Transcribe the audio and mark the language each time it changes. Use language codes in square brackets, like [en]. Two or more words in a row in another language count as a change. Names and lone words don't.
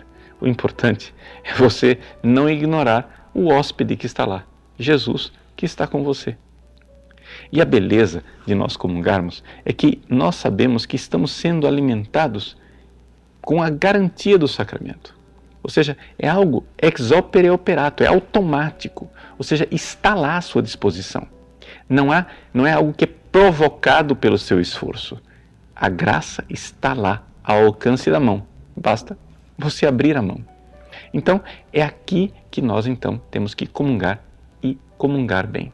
[pt] O importante é você não ignorar o hóspede que está lá, Jesus, que está com você. E a beleza de nós comungarmos é que nós sabemos que estamos sendo alimentados com a garantia do sacramento. Ou seja, é algo [la] ex opere operato, [pt] é automático. Ou seja, está lá à sua disposição. Não é algo que é provocado pelo seu esforço. A graça está lá, ao alcance da mão. Basta você abrir a mão. Então, é aqui que nós então temos que comungar e comungar bem.